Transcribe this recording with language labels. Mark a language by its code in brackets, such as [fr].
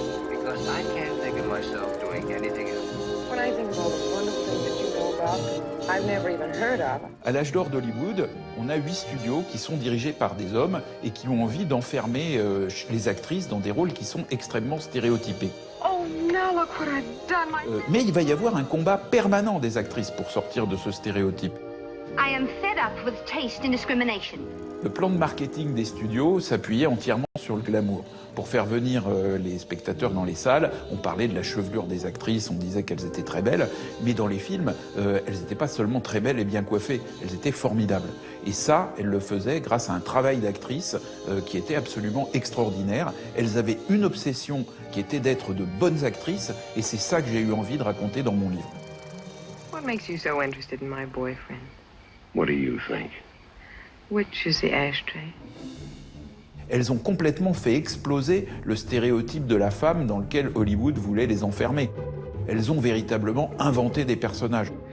[en] Because I can't think of myself doing anything else. When I think of all the wonderful things that you know about, I've never even heard of. [fr] À l'âge d'or d'Hollywood, on a 8 studios qui sont dirigés par des hommes et qui ont envie d'enfermer les actrices dans des rôles qui sont extrêmement stéréotypés. [en] Oh, now look what I've done. [fr] Mais il va y avoir un combat permanent des actrices pour sortir de ce stéréotype. [en] I am fed up with taste and discrimination. [fr] Le plan de marketing des studios s'appuyait entièrement sur le glamour. Pour faire venir les spectateurs dans les salles, on parlait de la chevelure des actrices, on disait qu'elles étaient très belles, mais dans les films, elles n'étaient pas seulement très belles et bien coiffées, elles étaient formidables. Et ça, elles le faisaient grâce à un travail d'actrice qui était absolument extraordinaire. Elles avaient une obsession qui était d'être de bonnes actrices, et c'est ça que j'ai eu envie de raconter dans mon livre. [en] What makes you so interested in my boyfriend? What do you think? Which is the ashtray? [fr] Elles ont complètement fait exploser le stéréotype de la femme dans lequel Hollywood voulait les enfermer. Elles ont véritablement inventé des personnages.